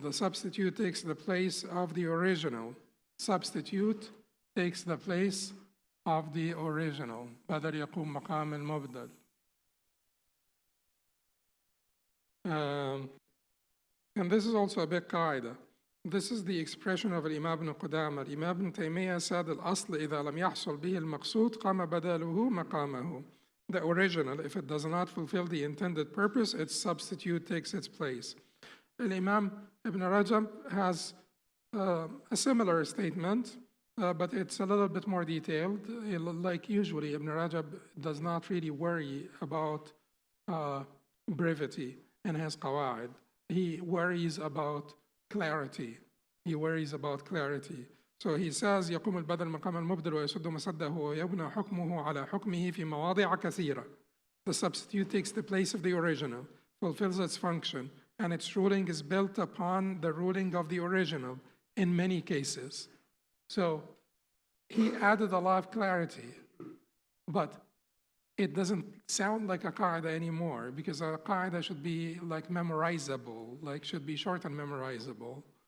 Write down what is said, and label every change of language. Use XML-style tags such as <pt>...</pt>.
<en>The substitute takes the place of the original. Substitute takes the place of the original.</en> <ar>بدل يقوم مقام المبدل.</ar> <en>And this is also a big qaida. This is the expression of Imam ibn Qudama. Imam ibn Taymiyyah said,</en> <ar>الأصل إذا لم يحصل به المقصود قام بداله مقامه.</ar> <en>The original, if it does not fulfill the intended purpose, its substitute takes its place. Imam ibn Rajab has a similar statement, but it's a little bit more detailed. Like usually, Ibn Rajab does not really worry about brevity in his Qawaaid. He worries about clarity. He worries about clarity. So he says,</en> <ar>يقوم البدل مقام المبدل ويسد مسده ويبنى حكمه على حكمه في مواضع كثيرة.</ar> <en>The substitute takes the place of the original, fulfills its function, and its ruling is built upon the ruling of the original in many cases. So he added a lot of clarity, but it doesn't sound like a qaida anymore, because a qaida should be like memorizable, like should be short and memorizable.</en>